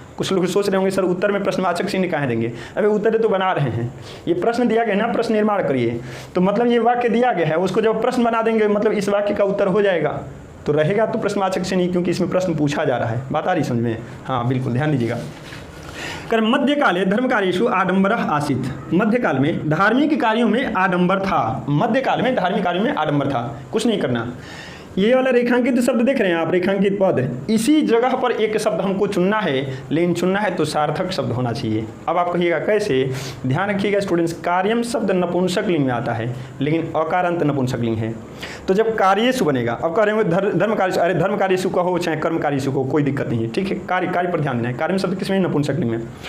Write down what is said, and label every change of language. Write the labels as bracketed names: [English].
[Hindi] कुछ लोग सोच रहे होंगे सर उत्तर में प्रश्नवाचक चिन्ह कहाँ देंगे? अबे उत्तर तो बना रहे हैं, ये प्रश्न दिया गया ना, प्रश्न निर्माण करिए, तो मतलब ये वाक्य दिया गया है, उसको जब प्रश्न बना देंगे मतलब इस वाक्य का उत्तर हो जाएगा, तो रहेगा तो प्रश्नवाचक चिन्ह, क्योंकि इसमें प्रश्न पूछा जा रहा है। बात आ रही समझ में? हाँ बिल्कुल, ध्यान दीजिएगा। [Sanskrit] कर मध्यकाले धर्मकार्येषु आडंबरः आसीत्। [Hindi] मध्यकाल में धार्मिक कार्यों में आडंबर था, मध्यकाल में धार्मिक कार्यों में आडंबर था। कुछ नहीं करना, ये वाला रेखांकित शब्द देख रहे हैं आप, रेखांकित पद, इसी जगह पर एक शब्द हमको चुनना है, लेकिन चुनना है तो सार्थक शब्द होना चाहिए। अब आप कहिएगा कैसे? ध्यान रखिएगा स्टूडेंट्स, कार्यम शब्द नपुंसक लिंग में आता है, लेकिन अकारांत नपुंसक लिंग है, तो जब कार्येषु बनेगा, अब कह रहे हैं धर्म कार्य, अरे धर्म कार्येषु कहो चाहे कर्म कार्येषु को, कोई दिक्कत नहीं है, ठीक है। कार्य पर ध्यान देना है। कार्यम शब्द किसमें? नपुंसक लिंग में।